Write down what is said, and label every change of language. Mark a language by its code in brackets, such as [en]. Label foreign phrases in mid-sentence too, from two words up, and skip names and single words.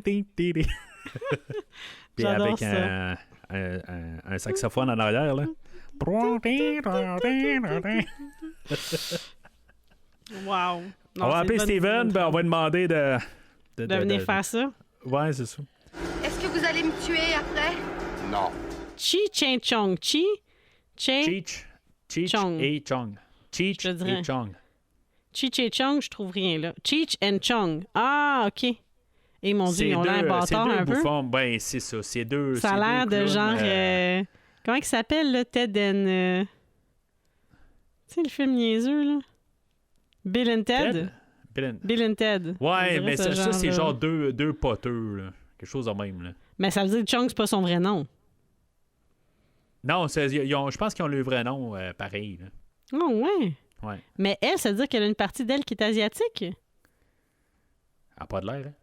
[fr] Puis avec un saxophone en arrière, là. Wow! Non, on va appeler Steven, ben on va demander de venir faire ça. Ouais, c'est ça. Est-ce que vous allez me tuer après? Non. Chi Chen Chong. Chi Cheech et Chong. Cheech et Chong. Cheech et Chong, je trouve rien là. Cheech and Chong. Ah, OK. Et mon Dieu, ils ont l'air bâtard un peu. Ben, c'est ça. C'est deux. Ça a l'air de genre. Comment il s'appelle, là? Ted and. Tu sais, le film niaiseux, là? Bill and Ted? Bill and Ted. Ouais, mais ça c'est genre deux poteux, là. Quelque chose de même, là. Mais ça veut dire que Chong, c'est pas son vrai nom. Non, je pense qu'ils ont le vrai nom pareil, là. Oh, ouais. Ouais. Mais elle, ça veut dire qu'elle a une partie d'elle qui est asiatique? Elle n'a pas de l'air, hein?